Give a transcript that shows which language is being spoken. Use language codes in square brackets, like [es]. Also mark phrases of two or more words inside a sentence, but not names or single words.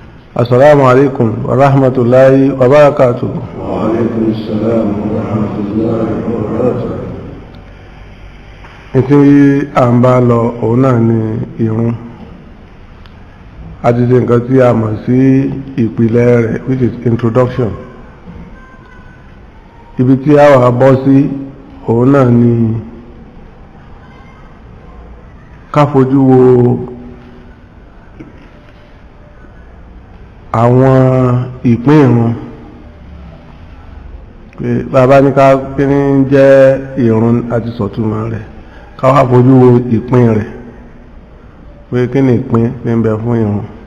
[ar] السلام عليكم ورحمة الله وبركاته. وعليكم السلام ورحمة الله وبركاته. [yo] Tí a ń bá lọ òun náà ni ìrun. A ti ṣe nǹkan tí a mọ̀ sí ìpìlẹ̀ rẹ̀, [en] which is introduction. [yo] Ibi tí a wà bọ́ sí òun náà ni ká fojú wo àwọn ìpín ìrun. Bàbá ní ká pín ní jẹ́ ìrun àti sọ̀túnmọ̀ rẹ̀, ká wá fojú wo ìpín rẹ̀, pé kí ni ìpín tí ń bẹ fún ìrun.